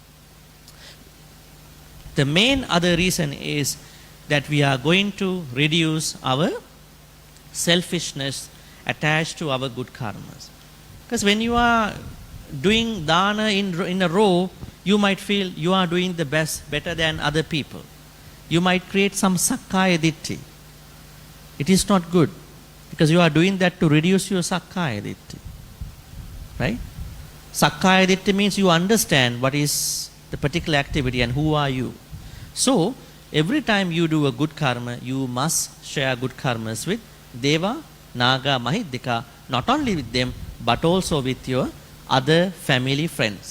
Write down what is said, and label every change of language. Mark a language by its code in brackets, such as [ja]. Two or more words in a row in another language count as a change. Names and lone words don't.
[en] The main other reason is that we are going to reduce our selfishness attached to our good karmas. Because when you are doing dana in a row, you might feel you are doing the best, better than other people. You might create some [pi] sakkaya ditti. [en] It is not good, because you are doing that to reduce your [pi] sakkaya ditti. [en] Right? [pi] Sakkaya ditti [en] means you understand what is the particular activity and who are you. So, every time you do a good karma, you must share good karmas with [pi] Deva, Naga, Mahiddika, [en] not only with them, but also with your other family friends.